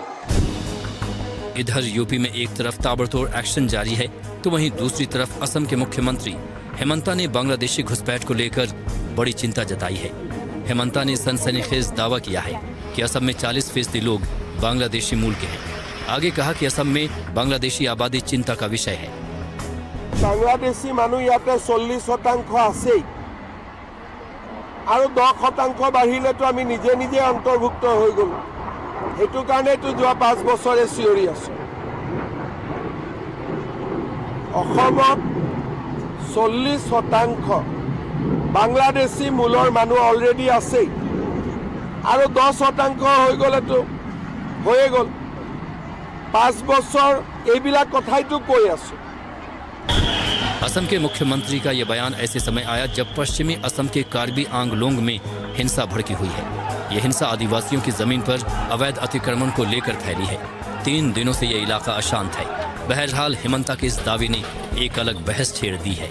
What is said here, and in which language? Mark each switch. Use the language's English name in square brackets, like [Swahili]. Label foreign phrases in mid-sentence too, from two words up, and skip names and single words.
[Hindi] इधर यूपी में एक तरफ ताबड़तोड़ एक्शन जारी है तो वहीं दूसरी तरफ असम के मुख्यमंत्री हिमंता ने बांग्लादेशी घुसपैठ को लेकर बड़ी चिंता जताई है। हिमंता ने सनसनीखेज दावा किया है कि असम में 40% लोग बांग्लादेशी मूल के हैं। आगे कहा कि असम में बांग्लादेशी आबादी चिंता का विषय है। [Assamese] বাংলাদেশী মানুহ ইয়াতে 40% আছেই আৰু 10% বাঢ়িলেতো আমি নিজে নিজে অন্তৰ্ভুক্ত হৈ গ'লো। সেইটো কাৰণেতো যোৱা 5 বছৰে চিঞৰি আছো। অসমত 40% বাংলাদেশী মূলৰ মানুহ অলৰেডি আছেই আৰু 10% হৈ গ'লেতো হৈয়ে গ'ল। 5 বছৰ এইবিলাক কথাইতো কৈ আছো। [Hindi] असम के मुख्यमंत्री का यह बयान ऐसे समय आया जब पश्चिमी असम के कार्बी आंगलोंग में हिंसा भड़की हुई है। यह हिंसा आदिवासियों की जमीन पर अवैध अतिक्रमण को लेकर फैली है। 3 दिनों से यह इलाका अशांत है। बहरहाल हिमंता के इस दावे ने एक अलग बहस छेड़ दी है।